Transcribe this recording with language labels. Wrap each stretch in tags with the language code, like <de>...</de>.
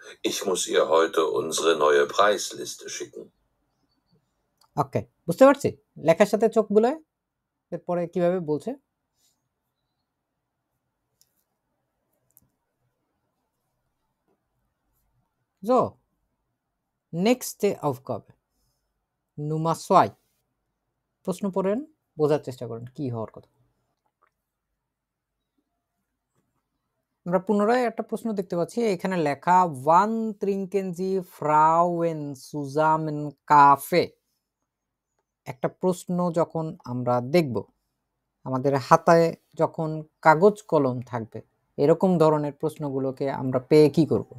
<de>Ich muss ihr heute unsere neue Preisliste schicken.</de> <bn>ওকে, বুঝতে পারছি লেখার সাথে চোখ বুলায় এরপরে কিভাবে বলছে।</bn> <de>So, nächste Aufgabe Nummer 2।</de> <bn>প্রশ্ন পড়েন, বোঝার চেষ্টা করেন কি হওয়ার কথা। আমরা পুনরায় একটা প্রশ্ন দেখতে পাচ্ছি, এখানে লেখা one</bn> <de>trinken Sie Frauen zusammen Kaffee।</de> <bn>একটা প্রশ্ন যখন আমরা দেখব, আমাদের হাতায় যখন কাগজ কলম থাকবে, এরকম ধরনের প্রশ্নগুলোকে আমরা পেয়ে কি করব?</bn>